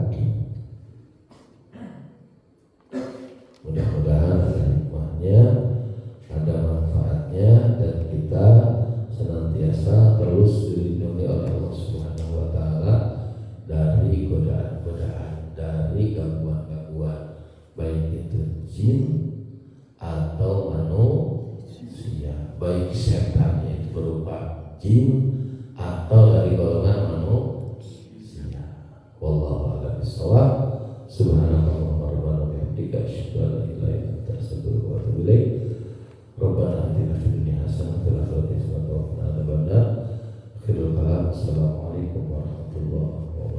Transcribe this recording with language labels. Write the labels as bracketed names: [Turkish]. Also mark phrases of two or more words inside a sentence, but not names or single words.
[Indonesian] Mudah-mudahan ada hikmahnya, ada manfaatnya, dan kita senantiasa terus dilindungi oleh Allah [Arabic] سبحانه وتعالى [Indonesian] dari godaan-godaan, dari gangguan-gangguan, baik itu jin atau manusia, baik setannya itu berupa jin atau dari golongan manusia. [Arabic] والله أعلم بالصواب. سبحانك اللهم ربنا وبحمدك أشهد أن لا إله إلا أنت أستغفرك وأتوب إليك. ربنا آتنا في الدنيا حسنة وفي الآخرة حسنة وقنا عذاب النار. آخر الكلام. السلام عليكم ورحمة الله وبركاته.